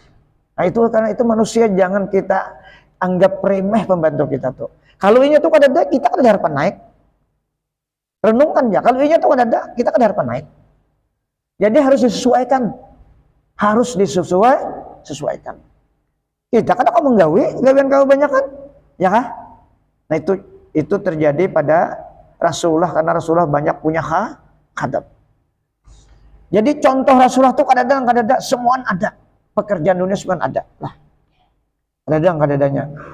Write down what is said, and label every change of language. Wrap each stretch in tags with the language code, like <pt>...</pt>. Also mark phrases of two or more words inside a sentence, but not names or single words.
<id>Nah itu karena itu manusia jangan kita anggap remeh pembantu kita tuh.</id> <bjn>Kalau ini tuh kada ada kita kada harapan naik. Renungkan ya, kalau ini tuh kada ada kita kada harapan naik.</bjn> <id>Jadi harus disesuaikan.</id> <bjn>Sesuaikan. Kita kan kau menggawi, gawian kau banyak kan? Ya kah?</bjn> <id>Nah itu terjadi pada Rasulullah karena Rasulullah banyak punya hadap. Jadi contoh Rasulullah tuh kadang-kadang semua ada. Pekerjaan dunia semua ada lah. Kadang-kadangnya.</id>